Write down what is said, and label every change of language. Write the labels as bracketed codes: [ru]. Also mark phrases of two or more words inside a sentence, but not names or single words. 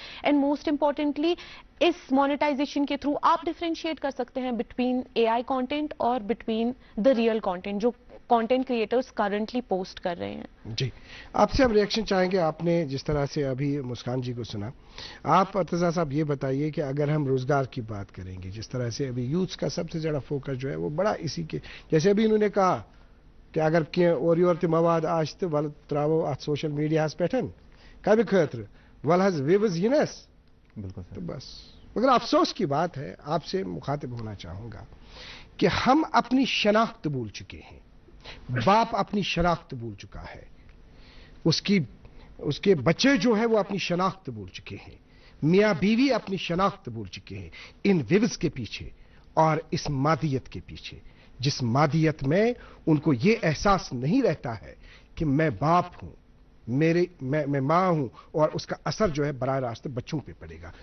[en] and most importantly this monetization [ur] کے [en] through [ur] آپ [en] differentiate [ur] کر سکتے ہیں [en] between AI content [ur] اور [en] between the real content [ur] جو [en] content creators currently post [ur] کر رہے ہیں. جی, آپ سے ہم ریئیکشن چاہیں گے. آپ نے جس طرح سے ابھی مسکان جی کو سنا, آپ ارتضیٰ صاحب یہ بتائیے کہ اگر ہم روزگار کی بات کریں گے, جس طرح سے ابھی یوتھس کا سب سے زیادہ فوکس جو ہے وہ بڑا اسی کے, جیسے ابھی انہوں نے کہا کہ اگر [ks] اور یور تہ مواد آش تو ول تراو ات سوشل میڈیا پہ کبھی خاطر ول حظ ویوز ینس. [ur] بالکل تو بس, مگر افسوس کی بات ہے, آپ سے مخاطب ہونا چاہوں گا کہ ہم اپنی شناخت بھول چکے ہیں. باپ اپنی شناخت بھول چکا ہے, اس کے بچے جو ہے وہ اپنی شناخت بھول چکے ہیں, میاں بیوی اپنی شناخت بھول چکے ہیں ان ویوز کے پیچھے اور اس مادیت کے پیچھے, جس مادیت میں ان کو یہ احساس نہیں رہتا ہے کہ میں باپ ہوں, میں ماں ہوں, اور اس کا اثر جو ہے براہ راست بچوں پہ پڑے گا.